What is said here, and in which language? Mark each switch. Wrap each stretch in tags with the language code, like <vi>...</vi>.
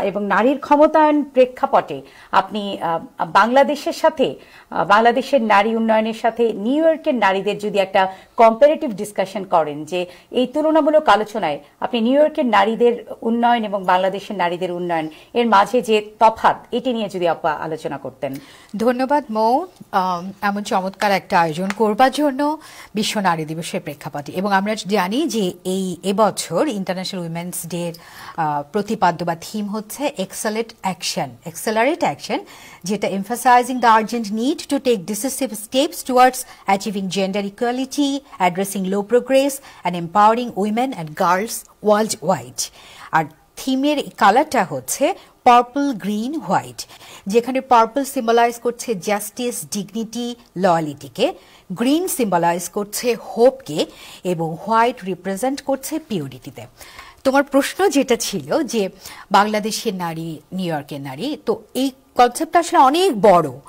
<bn>এবং নারীর ক্ষমতায়ন প্রেক্ষাপটে আপনি বাংলাদেশের সাথে, বাংলাদেশের নারী উন্নয়নের সাথে নিউ ইয়র্কের নারীদের যদি একটা কম্পারেটিভ ডিসকাশন করেন, যে এই তুলনামূলক আলোচনায় আপনি নিউ ইয়র্কের নারীদের উন্নয়ন এবং বাংলাদেশের নারীদের উন্নয়ন এর মাঝে যে তফাৎ, এটি নিয়ে যদি আপা আলোচনা করতেন। ধন্যবাদ মৌ, এমন চমৎকার একটা আয়োজন করবার জন্য বিশ্ব নারী দিবসের প্রেক্ষাপটে। এবং আমরা জানি যে এবছর ইন্টারন্যাশনাল উইমেন্স ডে প্রতিপাদ্য বা থিম হচ্ছে এক্সেলারেট অ্যাকশন, যেটা</bn> <en>emphasizing the urgent need to take decisive steps towards achieving gender equality, addressing low progress and empowering women and girls worldwide.</en> <bn>আর থিমের কালারটা হচ্ছে পার্পল, গ্রিন, হোয়াইট, যেখানে পার্পল সিম্বলাইজ করছে justice, dignity, লয়ালিটিকে, green symbolise করছে হোপকে এবং white represent করছে পিউরিটিতে। তোমার প্রশ্ন যেটা ছিল যে বাংলাদেশের নারী, নিউ ইয়র্কের নারী, তো এই কনসেপ্টটা আসলে অনেক বড়।</bn>